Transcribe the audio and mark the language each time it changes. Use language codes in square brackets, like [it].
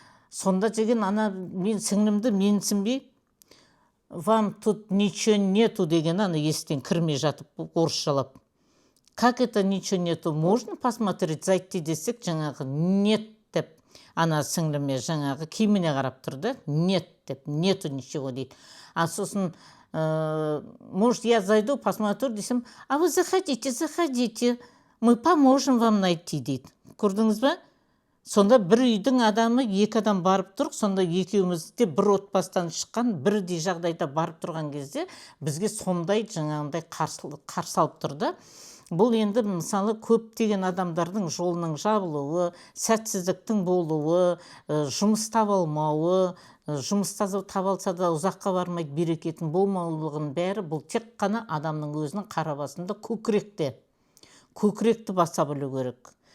[kk] Сонда деген ана мен сіңлімді менсінбей [ru] вам тут ничего нету [kk] деген ана естен кірмей жатып орысшалап. [ru] Как это ничего нету? Можно посмотреть, зайти [kk] десек, жаңағы нет деп, ана сіңліме жаңағы киіміне қарап тұрды. [ru] Нет деп, нету ничего дейді. А сосын, может, я зайду, посмотрю десем, а вы заходите, мы поможем вам найти дейді. [kk] Көрдіңіз ба? Сонда бір үйдің адамы екі адам барып тұр, сонда екеуміз де бір отбасыдан шыққан, бірдей жағдайда барып тұрған кезде бізге сондай жаңағындай қарсы алып тұрды. Бұл енді мысалы көптеген адамдардың жолының жабылуы, сәтсіздіктің болуы, жұмыс таба алмауы, жұмыс таба алса да ұзаққа бармайды, берекетін болмаулығын бәрі бұл тек қана адамның өзінің қара басында көкіректі баса білу керек.